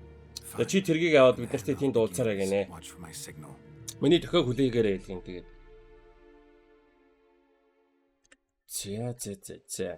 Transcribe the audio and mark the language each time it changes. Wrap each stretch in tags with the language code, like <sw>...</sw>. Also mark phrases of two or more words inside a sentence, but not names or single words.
<mn>За чи тэргийг аваад бид нарт тэнд дуулцаарай гинэ.</mn> <en>Watch for my signal.</en> <mn>Миний дөхөө хүлээгээрэй гин тэгээд. За.</mn>